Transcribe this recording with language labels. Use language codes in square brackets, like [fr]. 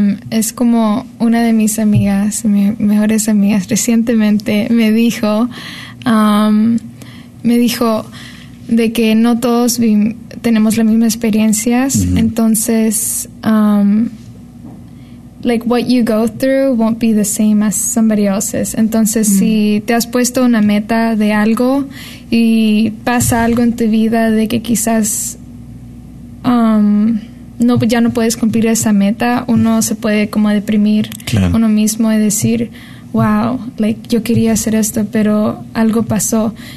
[es] Es como una de mis amigas, mejores amigas, recientemente me dijo de que no todos tenemos las mismas experiencias. Uh-huh. [en] Entonces, like what you go through won't be the same as somebody else's. [es] Entonces, si te has puesto una meta de algo y pasa algo en tu vida de que quizás ya no puedes cumplir esa meta, uno se puede como deprimir uno mismo y decir, wow, like yo quería hacer esto, pero algo pasó.